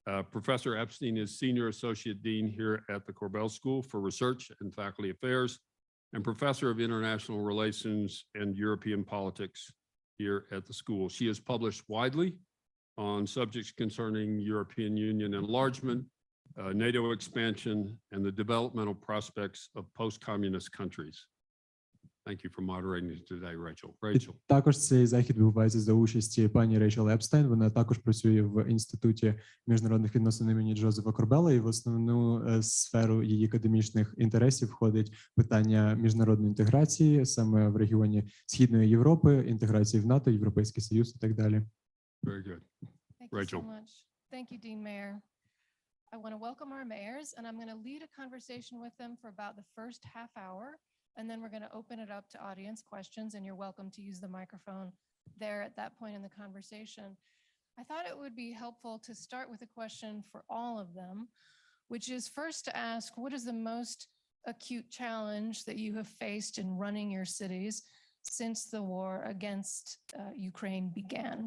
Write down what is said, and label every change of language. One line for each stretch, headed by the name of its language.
English: Professor Epstein is Senior Associate Dean here at the Korbel School for Research and Faculty Affairs and Professor of International Relations and European Politics here at the school. She has published widely on subjects concerning European Union enlargement, NATO expansion, and the developmental prospects of post-communist countries. Thank you for moderating today, Rachel. Rachel.
Ukrainian: Також цей захід відбувається за участі пані Рейчел Епстейн. Вона також працює в Інституті міжнародних відносин імені Джозефа Корбела, і в основну сферу її академічних інтересів входить питання міжнародної інтеграції саме в регіоні Східної Європи, інтеграції в НАТО, Європейський Союз і так далі.
English: Very good. Rachel. Thank you so much. Thank you, Dean Mayer. I want to welcome our mayors, and I'm going to lead a conversation with them for about the first half hour. And then we're going to open it up to audience questions, and you're welcome to use the microphone there at that point in the conversation. I thought it would be helpful to start with a question for all of them, which is first to ask, what is the most acute challenge that you have faced in running your cities since the war against Ukraine began?